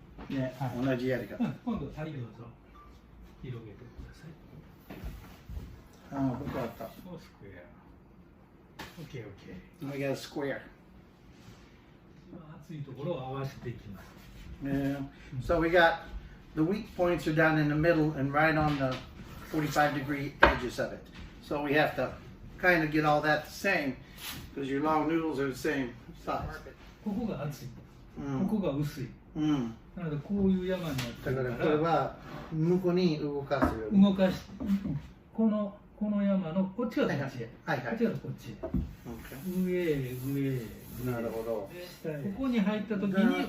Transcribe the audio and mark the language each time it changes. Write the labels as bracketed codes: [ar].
[ja] ね、はい、同じやり方。今度はいどうぞ広げてください。ああ、僕あった。そうスクエア。オッケーオッケー。 [en] We got a square. [ja] 厚いところを合わせていきます。 [en] Yeah. So we got the weak points are down in the middle and right on the 45-degree edges of it. So we have to kind of get all that the same because your long noodles are the same size. [ja] ここが厚い。ここが薄い。なのでこういう山になってるから。だからこれは向こうに動かすように。動かしこの山のこっちがこっちへ。はいはい。こっちがこっちへ。上へ。なるほど。ここに入った時に